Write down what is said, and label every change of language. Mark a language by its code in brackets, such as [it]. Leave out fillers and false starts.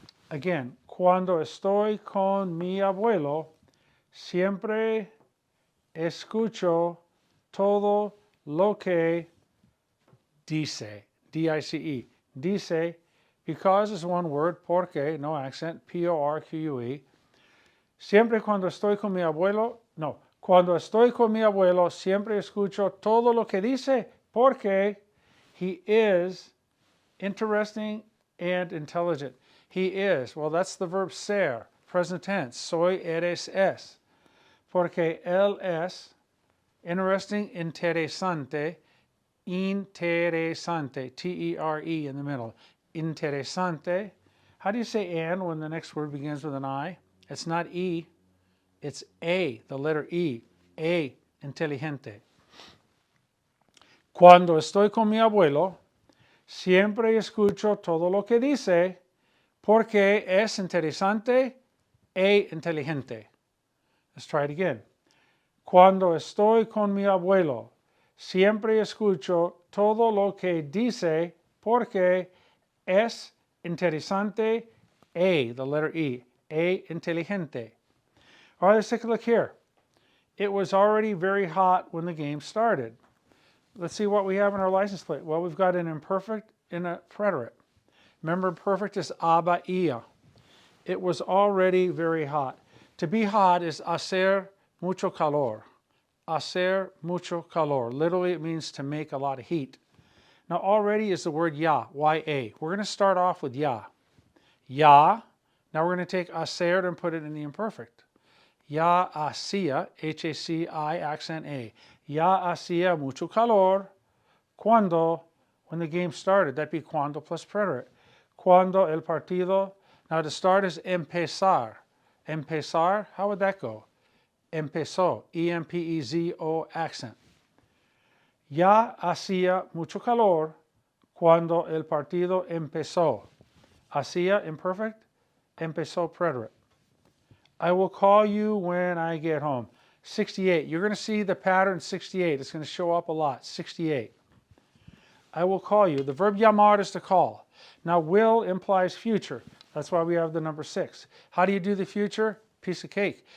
[es] Again, cuando estoy con mi abuelo, siempre escucho todo lo que dice, D-I-C-E. [en] Dice, because is one word, porque, no accent, P-O-R-Q-U-E. [es] Siempre cuando estoy con mi abuelo, no, cuando estoy con mi abuelo, siempre escucho todo lo que dice, porque [en] he is interesting and intelligent. He is, well, that's the verb ser, present tense, soy, eres, es. [es] Porque él es interesting, interesante, interesante, T-E-R-E [en] in the middle. [es] Interesante. [en] How do you say and when the next word begins with an I? It's not E, it's A, the letter E. [es] A, inteligente. Cuando estoy con mi abuelo, siempre escucho todo lo que dice porque es interesante e inteligente. [en] Let's try it again. [es] Cuando estoy con mi abuelo, siempre escucho todo lo que dice porque es interesante e, [en] the letter E, [es] inteligente. [en] All right, let's take a look here. It was already very hot when the game started. Let's see what we have in our license plate. Well, we've got an imperfect and a preterite. Remember, perfect is aba ia. It was already very hot. To be hot is [es] hacer mucho calor. Hacer mucho calor. [en] Literally, it means to make a lot of heat. Now, already is the word ya, Y-A. We're going to start off with ya. Ya. Now, we're going to take hacer and put it in the imperfect. [es] Ya hacía, H-A-C-I, accent A. Ya hacía mucho calor. Cuando, [en] when the game started. That'd be cuando plus preterite. [es] Cuando el partido. [en] Now, to start is empezar. Empezar, how would that go? [es] Empezó, E-M-P-E-Z-O accent. Ya hacía mucho calor cuando el partido empezó. Hacía imperfect, empezó preterite. [en] I will call you when I get home. 68. You're going to see the pattern 68. It's going to show up a lot. 68. I will call you. The verb llamar is to call. Now, will implies future. That's why we have the number 6. How do you do the future? piece of cake.